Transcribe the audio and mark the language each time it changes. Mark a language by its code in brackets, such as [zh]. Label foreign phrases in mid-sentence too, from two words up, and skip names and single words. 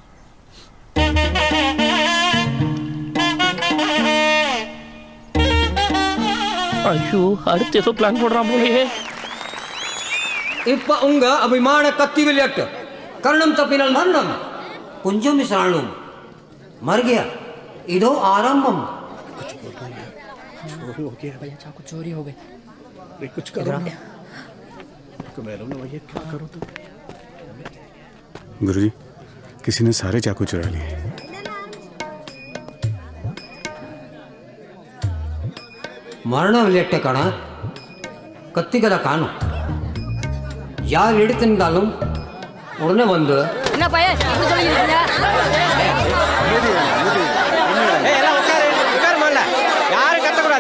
[ta] ஐயோ, அடுத்து ஏதோ பிளான் போடுறான் போலயே. இப்ப உங்க அபிமான கத்தி விளையாட்டு. கர்ணம் தப்பினால் மரணம், குஞ்சம் விசாரணம் [hi] मर गया. [ta] இதோ ஆரம்பம். [hi] चोरी हो गई. कुछ करो क्या करो तो? गुरुजी, किसी ने सारे चाकू चुरा लिए. [ta] மரண விளையாட்டுக்கான கத்திகளை காணும். யார் எடுத்திருந்தாலும் உடனே வந்து என்ன பையன் இப்படி சொல்லிக்கிறீங்க? எல்லாம் உட்காரு உட்காரு முதல்ல யாரும் கத்தக்கூடாது.